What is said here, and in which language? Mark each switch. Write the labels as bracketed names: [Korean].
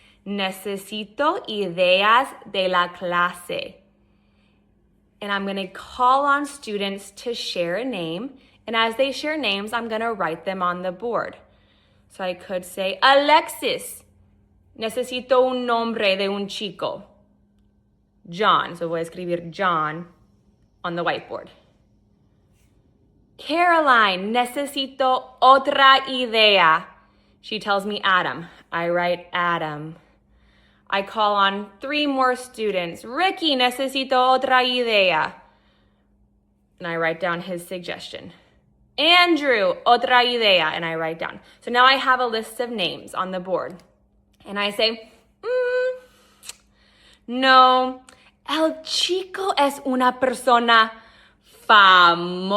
[Spanish] Necesito ideas de la clase. [English] And I'm going to call on students to share a name. And as they share names, I'm going to write them on the board. So I could say, [Spanish] Alexis, necesito un nombre de un chico. John. [English] So [Spanish] voy a escribir [English] John on the whiteboard. [Spanish] Caroline, necesito otra idea. [English] She tells me Adam. I write Adam. I call on 3 more students. [Spanish] Ricky, necesito otra idea. [English] And I write down his suggestion. Andrew, [Spanish] otra idea. [English] And I write down. So now I have a list of names on the board. And I say, [Spanish] no, el chico es una persona famosa.